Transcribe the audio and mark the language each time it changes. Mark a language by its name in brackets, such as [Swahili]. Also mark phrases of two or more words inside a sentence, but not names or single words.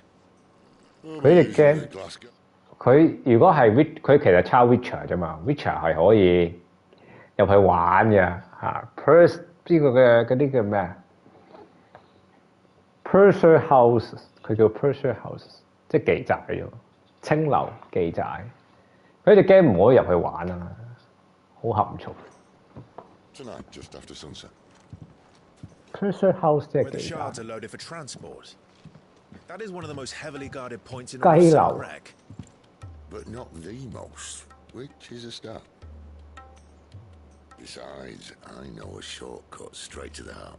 [Cantonese] 佢哋驚佢如果係 佢其實抄 Witcher 啫嘛 ，Witcher 係可以入去玩嘅嚇。Pers 呢個嘅嗰啲叫咩啊 ？ [English] Pressure houses， [Cantonese] 佢叫 [English] pressure houses， [Cantonese] 即係妓寨喎，青樓妓寨。佢哋驚唔可以入去玩啊，好含蓄。 [English] Tonight, just after sunset. Pressure house [Cantonese] 即係 [English] Where the [Cantonese] 妓寨。 [English] shards are loaded for transport. That is one of the most heavily guarded points in [Cantonese] 雞 [English] all [Cantonese] 樓 [English] of Wreck. But not the most, which is a start. Besides, I know a shortcut straight to the heart.